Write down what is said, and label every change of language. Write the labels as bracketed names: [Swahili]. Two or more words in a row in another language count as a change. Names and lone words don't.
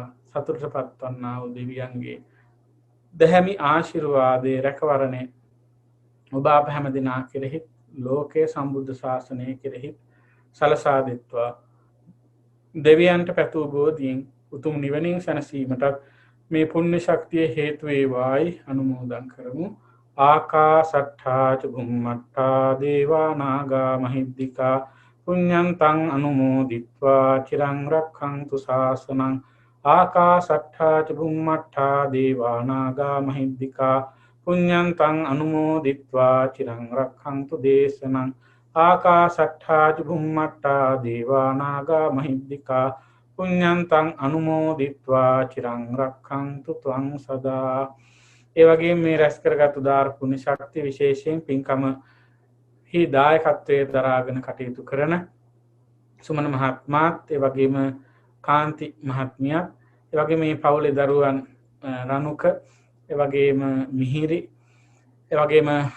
[Sinhala] සතුටටපත් වන්නා වූ දෙවියන්ගේ දැහැමි ආශිර්වාදයේ රැකවරණය ඔබ අප හැම දිනා කෙරෙහි ලෝකයේ සම්බුද්ධ ශාසනය කෙරෙහි සලසා දෙත්වා. දෙවියන්ට පැතූ බෝධියෙන් උතුම් නිවනින් සැනසීමටත් මේ පුණ්‍ය ශක්තිය හේතු වේවායි අනුමෝදන් කරමු. [Pali] ආකාසට්ඨා ච භුම්මට්ඨා දේවා නාග මහිද්దికා පුඤ්ඤන්තං අනුමෝදිත්වා චිරං රක්ඛන්තු ශාසනං. ආකාසට්ඨා ච භුම්මට්ඨා දේවා නාග මහිද්దికා පුඤ්ඤන්තං අනුමෝදිත්වා චිරං රක්ඛන්තු දේශනං. ආකාසට්ඨා ච භුම්මට්ඨා දේවා නාග මහිද්దికා පුඤ්ඤන්තං අනුමෝදිත්වා චිරං රක්ඛන්තු ත්වං සදා. [Sinhala] ඒ වගේම මේ රැස් කරගත් උදාර පුණ්‍ය ශක්තිය විශේෂයෙන් පින්කම හි දායකත්වයේ දරාගෙන කටයුතු කරන සුමන මහත්මයාත්, ඒ වගේම කාන්ති මහත්මියත්, ඒ වගේම මේ පවුලේ දරුවන් රණුක, ඒ වගේම මිහිරි, ඒ වගේම